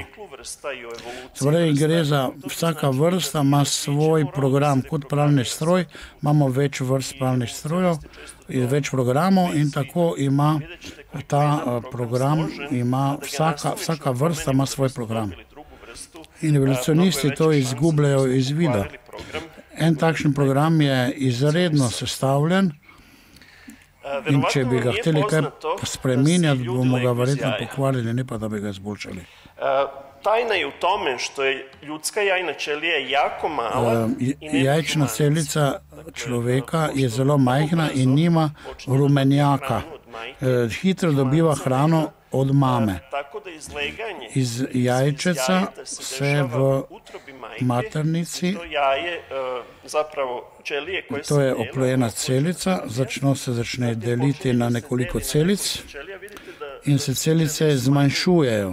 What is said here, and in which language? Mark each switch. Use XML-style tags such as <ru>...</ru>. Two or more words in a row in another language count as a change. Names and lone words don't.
<sl>Torej gre za vsaka vrsta ima svoj program, kot pralni stroj, imamo več vrst pralnih strojev, več programov in tako ima ta program, vsaka vrsta ima svoj program. In evolucionisti to izgubljajo iz vida. En takšen program je izredno sestavljen in če bi ga hteli kaj spreminjati, bomo ga verjetno pokvarili, ne pa da bi ga izboljšali.</sl> <sr>Tajna je u tome što je ljudska jajna ćelija jako mala.</sr> <sl>Jajčna celica človeka je zelo majhna in nima rumenjaka. Hitro dobiva hrano od mame. Iz jajčeca se v maternici, to je oplojena celica, začne deliti na nekoliko celic in se celice zmanjšujejo.</sl>